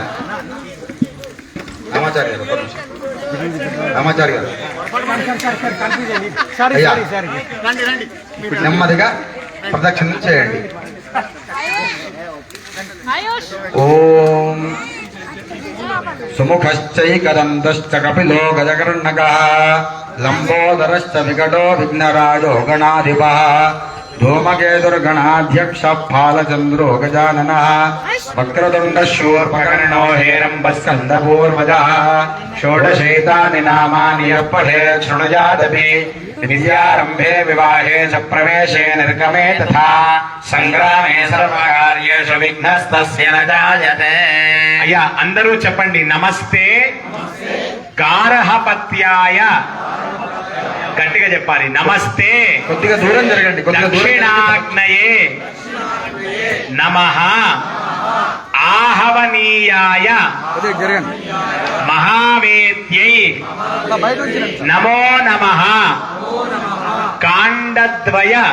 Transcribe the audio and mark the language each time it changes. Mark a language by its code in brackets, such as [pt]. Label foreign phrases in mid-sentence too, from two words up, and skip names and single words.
[te] రామాచారి గారు రామాచారి గారు అయ్యా నెమ్మదిగా ప్రదక్షిణం చేయండి. [sa] ఓం సుముఖశ్చైకదంతశ్చ కపిలో గజకర్ణకః లంబోదరశ్చ వికటో విఘ్నరాజో గణాధిపః धूमकेतुर्गणाध्यक्ष फालचंद्रो गजाननः वक्रतुंड शूर्पकर्णो हेरम्बस्कन्दपूर्वजः षोडशैतानि नामानि यः पठेत् शृणुयादपि विद्यारम्भे विवाहे च प्रवेशे निर्गमे तथा संग्रामे सर्वकार्येषु विघ्नस्तस्य न जायते। [te] అయ్యా అందరూ చెప్పండి [sa] నమస్తే గార్హపత్యాయ. [te] గట్టిగా చెప్పాలి నమస్తే. కొద్దిగా దూరం జరగండి. [sa] దక్షిణాగ్నయే నమః ఆహవనీయాయ మహావేద్యై నమో నమః కాండద్వయ